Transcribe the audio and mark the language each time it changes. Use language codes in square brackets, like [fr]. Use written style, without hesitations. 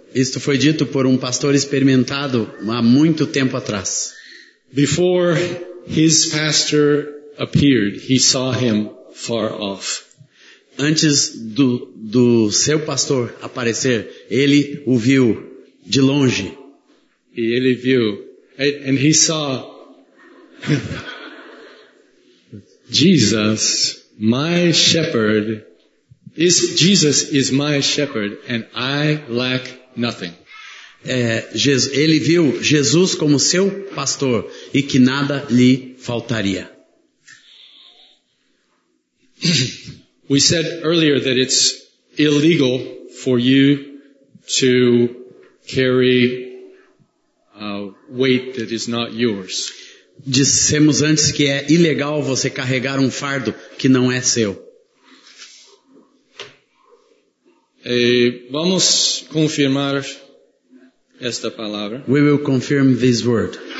[pt] Isto foi dito por um pastor experimentado há muito tempo atrás. [en] Before his pastor appeared, he saw him far off. [pt] Antes do seu pastor aparecer, ele o viu de longe. E ele viu, [en] and he saw Jesus, my shepherd, Jesus is my shepherd, and I lack nothing. [pt] Ele viu Jesus como seu pastor e que nada lhe faltaria. [en] We said earlier that it's illegal for you to carry a weight that is not yours. [pt] Dissemos antes que é ilegal você carregar um fardo que não é seu. Vamos confirmar esta palavra. [en] We will confirm this word.